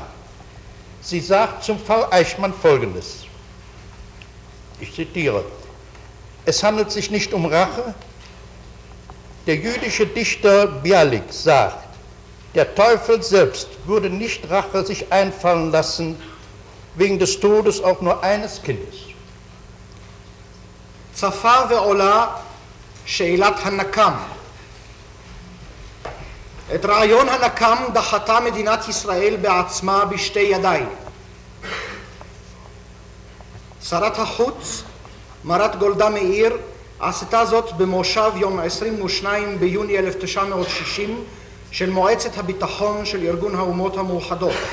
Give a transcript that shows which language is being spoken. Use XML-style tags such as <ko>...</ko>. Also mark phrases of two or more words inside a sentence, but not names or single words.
<de>Sie sagt zum Fall Eichmann Folgendes, ich zitiere, es handelt sich nicht um Rache. Der jüdische Dichter Bialik sagt, der Teufel selbst würde nicht Rache sich einfallen lassen, wegen des Todes auch nur eines Kindes.</de> <he>צפה ועולה שאלת הנקם. את רעיון הנקם דחתה מדינת ישראל בעצמה בשתי ידיים. שרת החוץ, מרת גולדה מאיר, עשתה זאת במושב יום 22 ביוני 1960 של מועצת הביטחון של ארגון האומות המאוחדות.</he>